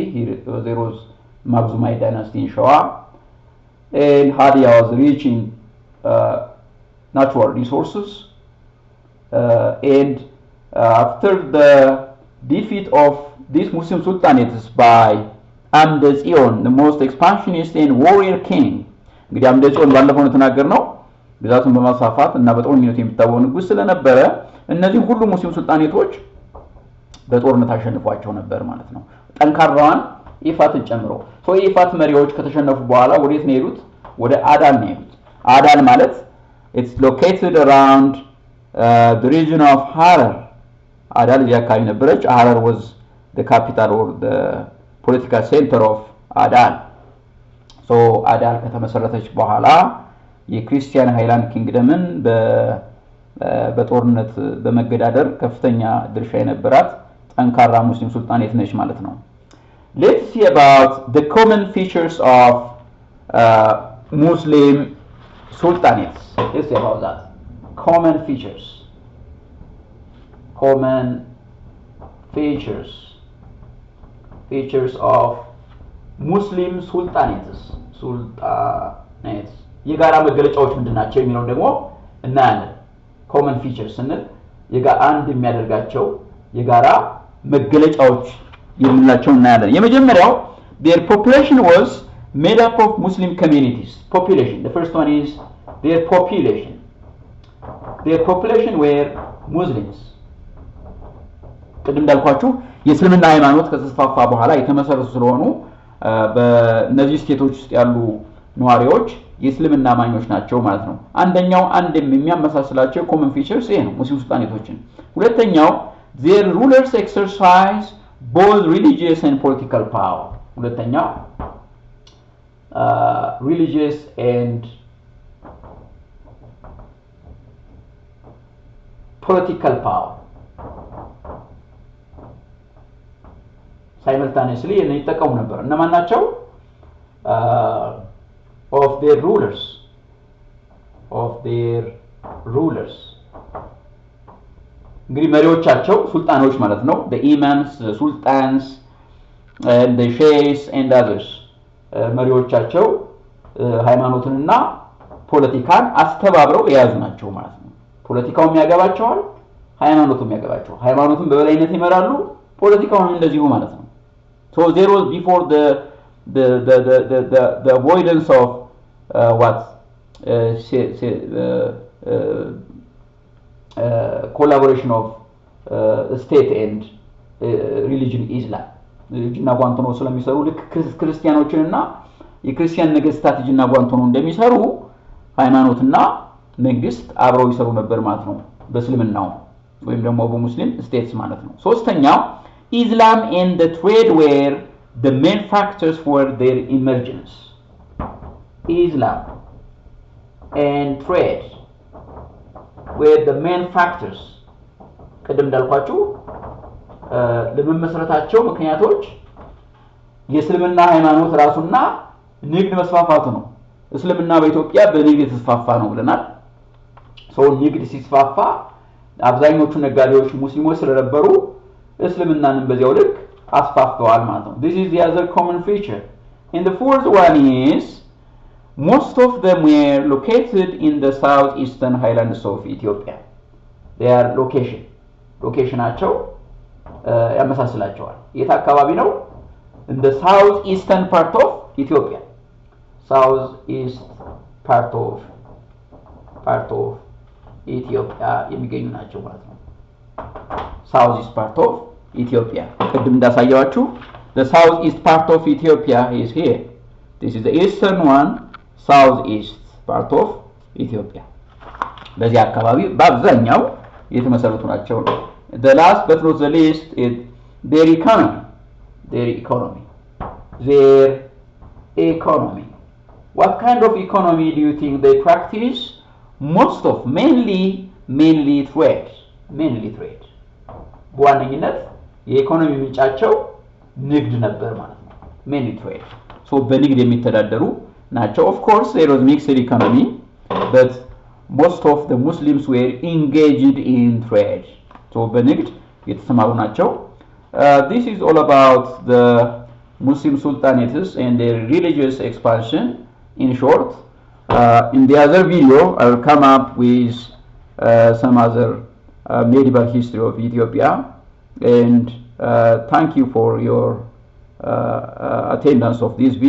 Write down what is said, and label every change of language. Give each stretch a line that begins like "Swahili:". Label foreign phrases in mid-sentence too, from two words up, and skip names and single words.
English: There was Makhzumite dynasty in Shawa, and Hadia was rich in natural resources, and after the defeat of these Muslim sultanates by Amda Zion, the most expansionist and warrior king.
Amharic: እንግዲህ አምደ ጽዮን ባለፈው ነው ተናገርነው ግዛቱን በማስፋፋት እና በጦርነት የሚታወቅ ንጉስ ስለነበረ እነዚህ ሁሉ ሙስሊም ሱልጣኔቶች በጦርነት አሸንፏቸው ነበር ማለት ነው ጠንካራዋን ኢፋትን ጨምሮ ሶ ኢፋት መሪዎች ከተሸነፉ በኋላ ወዴት ነው የሄዱት ወደ አዳል ነው የሄዱት አዳል ማለት
English: it's located around the region of Harar
Amharic: አዳል እዚያ አካባቢ ነበረች
English: Harar was the capital or the political center of
Amharic: አዳል ሶ አዳል ከተመሰረተች በኋላ የክርስቲያን
English: highland kingdom
Amharic: በጦርነት በመገዳደር ከፍተኛ ድርሻ የነበራት ጠንካራ ሙስሊም ሱልጣኔት ነች ማለት ነው
English: Let's see about the common features of Muslim sultanates. Let's see about that. Common features of Muslim sultanates.
Amharic: የጋራ መገለጫዎች ምንድናቸው የሚለው ደግሞ እናያለን
English: common features
Amharic: ስንል አንድ የሚያደርጋቸው የጋራ መገለጫዎች የምንላቸው እናያለን የመጀመሪያው
English: their population was made up of Muslim communities population the first one is their population were Muslims
Amharic: ቅድም እንዳልኳችሁ የእስልምና ሃይማኖት ከተስፋፋ በኋላ የተመሰረቱ ስለሆኑ በእነዚህ ስቴቶች ውስጥ ያሉ ነዋሪዎች የእስልምና አማኞች ናቸው ማለት ነው አንደኛው የሚያመሳስላቸው
English: common features
Amharic: ይሄ ነው ሙስሊም ሱልጣኔቶችን ሁለተኛው
English: their rulers exercise both religious and political power
Amharic: ሁለተኛው
English: religious and political power simultaneously
Amharic: ይጠቀሙ ነበር እነማን ናቸው
English: of their rulers እንግዲህ
Amharic: መሪዎቻቸው ሱልጣኖች ማለት ነው
English: the imams the sultans and the sheikhs and others
Amharic: መሪዎቻቸው ሃይማኖትንና ፖለቲካን አስተባብረው የያዙ ናቸው ማለት ነው ፖለቲካውም ያገባቸዋል ሃይማኖቱም ያገባቸዋል ሃይማኖቱን በበላይነት ይመራሉ ፖለቲካውንም እንደዚሁ ማለት ነው
English: so there was before the avoidance of collaboration of state and religion Islam
Amharic: እጅና ጓንት ሆነው ስለሚሰሩ ልክ ክርስቲያኖችንና የክርስቲያን ነገስታት እጅና ጓንት ሆነው እንደሚሰሩ ሃይማኖትና መንግስት አብረው ይሰሩ ነበር ማለት ነው በእስልምናው ወይም ደግሞ በሙስሊም ስቴትስ ማለት ነው። ሶስተኛው
English: Islam and the trade were the main factors for their emergence. Islam and trade were the main factors.
Amharic: ቀደም እንዳልኳችሁ ለመመስረታቸው ምክንያቶች የእስልምና ሃይማኖት ራሱና ንግድ መስፋፋቱ ነው። እስልምና በኢትዮጵያ በንግድ የተስፋፋ ነው ብለናል። ሰው ንግድ ሲስፋፋ አብዛኞቹ ነጋዴዎች ሙስሊሞች ስለነበሩ እስልምናንም በዚያው ልክ አስፋፍተዋል ማለት ነው።
English: This is the other common feature. And the fourth one is most of them were located in the southeastern highlands of Ethiopia.
Amharic: Their locationaቸው ያመሳስላቸዋል። የት አካባቢ ነው?
English: In the southeastern part of Ethiopia. Southeast part of Ethiopia
Amharic: የሚገኙ ናቸው ማለት ነው።
English: Southeast part of Ethiopia.
Amharic: ቅድም እንዳሳያችሁ
English: the southeast part of Ethiopia is here. This is the eastern one, southeast part of Ethiopia.
Amharic: በዚህ አካባቢ በአብዛኛው የተመሰረቱ ናቸው።
English: The last but not the least is their economy. What kind of economy do you think they practice? Most of mainly trade.
Amharic: በዋነኝነት የኢኮኖሚ ምንጫቸው ንግድ ነበር ማለት ነው።
English: mainly trade.
Amharic: So በንግድ የሚተዳደሩ ናቸው.
English: Of course there was mixed economy, but most of the Muslims were engaged in trade.
Amharic: So በንግድ የተሰማሩ ናቸው.
English: This is all about the Muslim sultanates and their religious expansion in short. In the other video I will come up with some other medieval history of Ethiopia, and thank you for your attendance of this video.